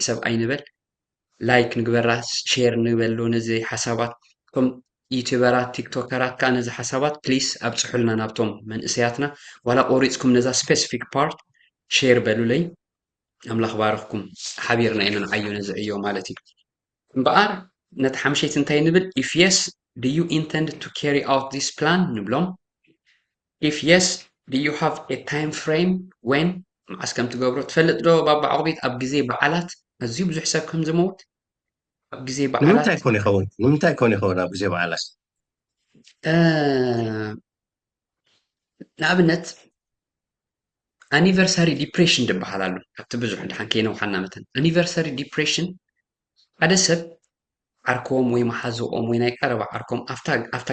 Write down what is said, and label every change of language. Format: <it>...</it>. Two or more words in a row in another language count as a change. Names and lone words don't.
<ti>ሰብ ኣይንበል ላይክ ንግበራ ሼር ንበሎ ነዚ ሓሳባት ከም ዩቲዩበራት ቲክቶከራት ከዓ ነዚ ሓሳባት ፕሊስ ኣብፅሑልና ናብቶም መንእሰያትና ዋላ ቆሪፅኩም ነዛ</ti> <en>specific part</en> <ti>ሼር በሉለይ ኣምላኽ ባርኽኩም ሓቢርና ኢና ንዓዮ ነዚ ዕዮ ማለት እዩ እምበኣር ነቲ ሓምሸይቲ እንታይ ንብል</ti> <en>if yes do you intend to carry out this plan</en> <ti>ንብሎም</ti> <en>if yes do you have a time frame when</en> <ti>መዓስ ከም ትገብሮ ትፈልጥ ዶ ባባ ዓቑቢት ኣብ ግዜ በዓላት ኣዝዩ ብዙሕ ሰብ ከም ዝመውት ኣብ ግዜ በዓላት ንምንታይ ኮን ይኸውን ኣብ ግዜ በዓላት ንኣብነት</ti> <en>anniversary depression</en> <ti>ዝበሃል ኣሎ ካብቲ ብዙሕ ድሓን ከይነውሓና መተን</ti> <en>anniversary depression</en> <ti>ሓደ ሰብ ዓርኮም ወይ መሓዝኦም ወይ ናይ ቀረባ ዓርኮም ኣፍታ</ti>